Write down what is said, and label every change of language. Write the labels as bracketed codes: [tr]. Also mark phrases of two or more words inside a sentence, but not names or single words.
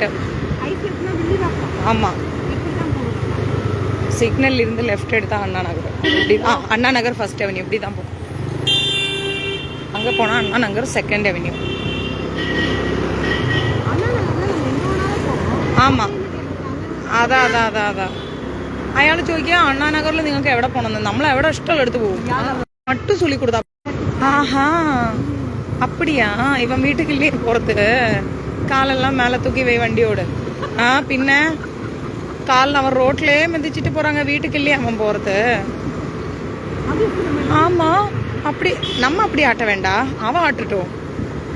[ta] ஆமாம், சிக்னல் இருந்து லெஃப்ட் எடுத்தால் அண்ணா நகர். இப்படி அண்ணா நகர் ஃபர்ஸ்ட் அவென்யூ இப்படி தான் போகும். அங்கே போனால் அண்ணா நகர் செகண்ட் அவென்யூ. [ml] ആമാ അതാ അയാൾ ചോദിക്കുക, അണ്ണാ നഗറിൽ നിങ്ങൾക്ക് എവിടെ പോകണമെന്ന്. നമ്മൾ എവിടെ ഇഷ്ടമുള്ള എടുത്ത് പോകും. മട്ടു ചൊല്ലി കൊടുത്താ. [ta] ஆஹா அப்படியா? இவன் வீட்டுக்கு இல்லையே போகிறது. காலெல்லாம் மேலே தூக்கி வை வண்டியோடு. பின்ன காலில் அவன் ரோட்லேயே மிதிச்சிட்டு போகிறாங்க. வீட்டுக்கு இல்லையே அவன் போகிறது. ஆமாம், அப்படி நம்ம அப்படி ஆட்ட வேண்டாம், அவன் ஆட்டுட்டோம்.